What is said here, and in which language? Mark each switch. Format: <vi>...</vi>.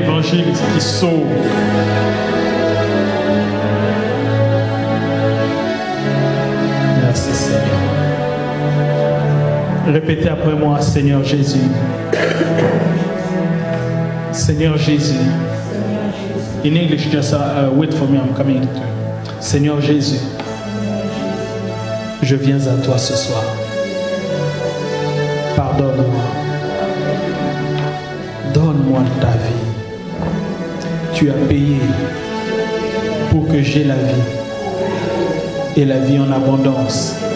<fr>Qui sauve. Merci Seigneur. Répétez après moi, Seigneur Jésus. Seigneur Jésus.</fr> <en>In English, just wait for me, I'm coming to.</en> <fr>Seigneur Jésus, je viens à toi ce soir. Pardonne-moi. Donne-moi ta vie. Tu as payé pour que j'aie la vie et la vie en abondance.</fr>